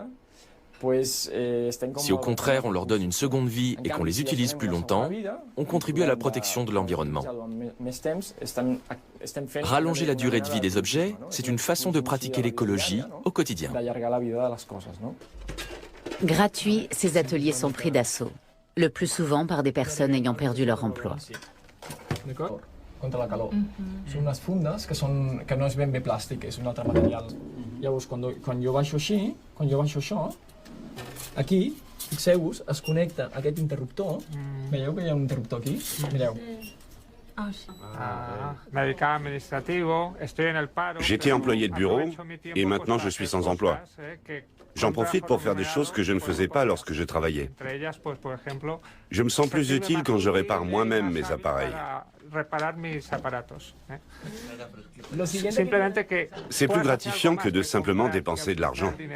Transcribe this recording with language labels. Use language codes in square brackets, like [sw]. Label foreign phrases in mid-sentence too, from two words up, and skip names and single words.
[fr] Si au contraire on leur donne une seconde vie et qu'on les utilise plus longtemps, on contribue à la protection de l'environnement. Rallonger la durée de vie des objets, c'est une façon de pratiquer l'écologie au quotidien. Gratuits, ces ateliers sont pris d'assaut, le plus souvent par des personnes ayant perdu leur emploi. [ca] Contra la calor. Són unes fundes que no és ben bé plàstic, és un altre material. Llavors, quan jo baixo així, quan jo baixo això, aquí, fixeu-vos, es connecta aquest interruptor. Veieu que hi ha un interruptor aquí? Mireu. [fr] J'étais employé de bureau et maintenant je suis sans emploi. J'en profite pour faire des choses que je ne faisais pas lorsque je travaillais. Je me sens plus utile quand je répare moi-même mes appareils. C'est plus gratifiant que de simplement dépenser de l'argent.